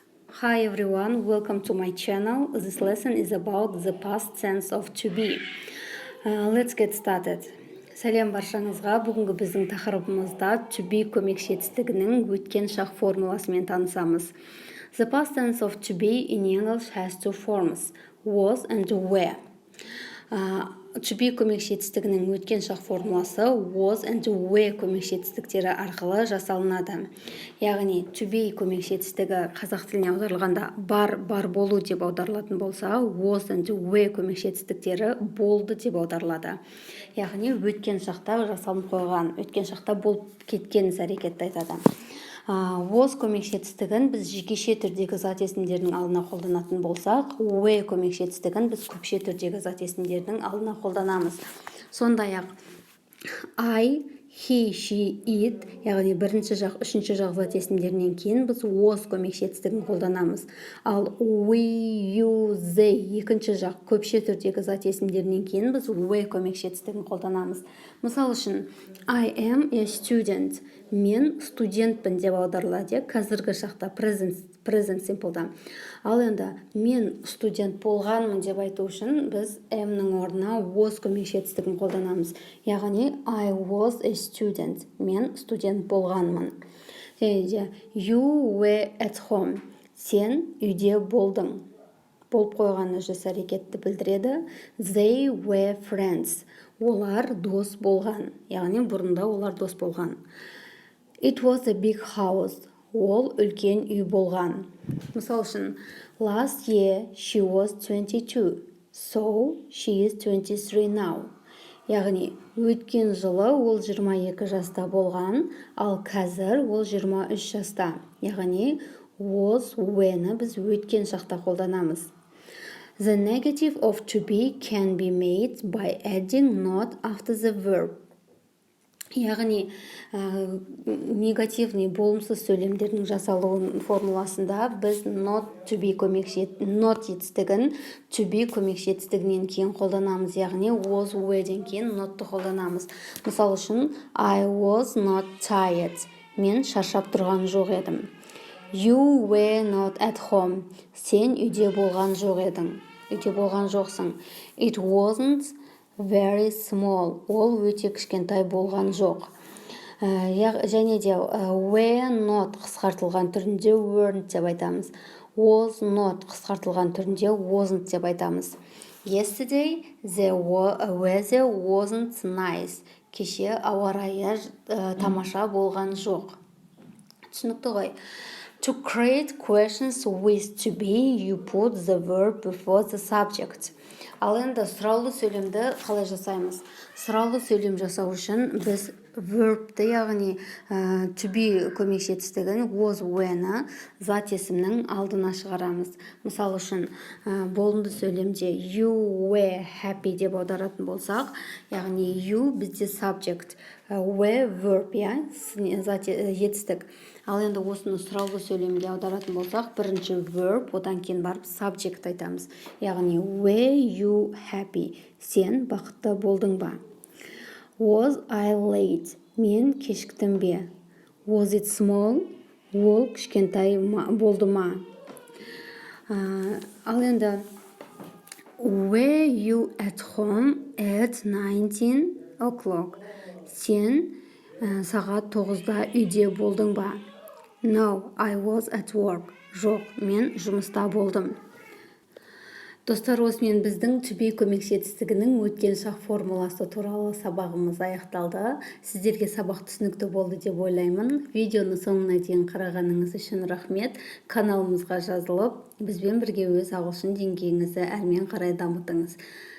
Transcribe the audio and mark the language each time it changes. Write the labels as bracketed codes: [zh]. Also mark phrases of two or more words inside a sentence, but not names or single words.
[en] Hi everyone, welcome to my channel. This lesson is about the past tense of to be. Let's get started. [kk] Сәлем баршаңызға. Бүгінгі біздің тақырыбымызда [en] to be [kk] көмекші етістігінің өткен шақ формуласымен танысамыз. [en] The past tense of to be in English has two forms, was and were. To be [kk] көмекші етістігінің өткен шақ формуласы [en] was and were [kk] көмекші етістіктері арқылы жасалынады. Яғни [en] to be [kk] көмекші етістігі қазақ тіліне аударылғанда бар болу деп аударылатын болса, [en] was and were [kk] көмекші етістіктері болды деп аударылады. Яғни өткен шақта жасалынып қойған, өткен шақта болып кеткен іс-әрекетті айтады. Was көмекші етістігін біз жекеше түрдегі зат есімдерінің алдына қолданатын болсақ, were көмекші етістігін біз көпше түрдегі зат есімдерінің алдына қолданамыз. Сондай-ақ [en] I, he, she, it, [kk] яғни бірінші жақ, үшінші жақ зат есімдерінен кейін біз was көмекші етістігін қолданамыз. Ал [en] we, you, they [kk] екінші жақ көпше түрдегі зат есімдерінен кейін біз were көмекші етістігін қолданамыз. Мысал үшін, [en] I am a student. [kk] Мен студентпін деп аударылады, қазіргі шақта [en] present simple'да. [kk] Ал енді мен студент болғанмын деп айту үшін біз am-нің орнына was көмекші етістігін қолданамыз. [en] Яғни I was a student. [kk] Мен студент болғанмын. Және де [en] you were at home. [kk] Сен үйде болдың. Болып қойған жүз әрекетті білдіреді. [en] They were friends. [kk] Олар дос болған. Яғни бұрында олар дос болған. [en] It was a big house. [kk] Ол үлкен үй болған. Мысал үшін, [en] last year she was 22. So she is 23 now. [kk] Яғни, өткен жылы ол 22 жаста болған, ал қазір ол 23 жаста. Яғни, was, were-ні біз өткен шақта қолданамыз. [en] The negative of to be can be made by adding not after the verb. [kk] Яғни, негативный, болымсыз сөйлемдердің жасалуын формуласында біз not етістігін [en] to be [kk] көмекші етістігінен кейін қолданамыз. Яғни, was, were-ден кейін not'ты қолданамыз. Мысал үшін, [en] I was not tired. [kk] Мен шаршап тұрған жоқ едім. [en] You were not at home. [kk] Сен үйде болған жоқ едің. Үйде болған жоқсың. [en] It wasn't very small. [kk] Ол өте кішкентай болған жоқ. Және де [en] were not [kk] қысқартылған түрінде weren't деп айтамыз. [en] Was not [kk] қысқартылған түрінде wasn't деп айтамыз. [en] Yesterday the weather wasn't nice. [kk] Кеше ауа райы тамаша болған жоқ. Түсінікті ғой. [en] To create questions with to be, you put the verb before the subject. [kk] Ал енді сұраулы сөйлемді қалай жасаймыз? Сұраулы сөйлем жасау үшін біз verbті, яғни [en] to be [kk] көмекші етістігін was, were-ні зат есімнің алдына шығарамыз. Мысал үшін, болымды сөйлемде [en] you were happy [kk] деп аударатын болсақ, яғни you бізде [en] subject, were verb, [kk] зат етістік. Ал енді осыны сұраулы сөйлемге аударатын болсақ, бірінші verb, одан кейін барып subject айтамыз. [en] Яғни were you happy? [kk] Сен бақытты болдың ба? [en] Was I late? [kk] Мен кешіктім бе? [en] Was it small? [kk] Ол кішкентай болды ма? Ал енді [en] were you at home at 19 o'clock? [kk] Сен сағат 9-да үйде болдың ба? [en] No, I was at work. [kk] Жоқ, мен жұмыста болдым. Достар, осымен біздің [en] to be [kk] көмекші етістігінің өткен шақ формуласы туралы сабағымыз аяқталды. Сіздерге сабақ түсінікті болды деп ойлаймын. Видеоны соңына дейін қарағаныңыз үшін рахмет. Каналымызға жазылып, бізбен бірге өз ағылшын деңгейіңізді әрмен қарай дамытыңыз.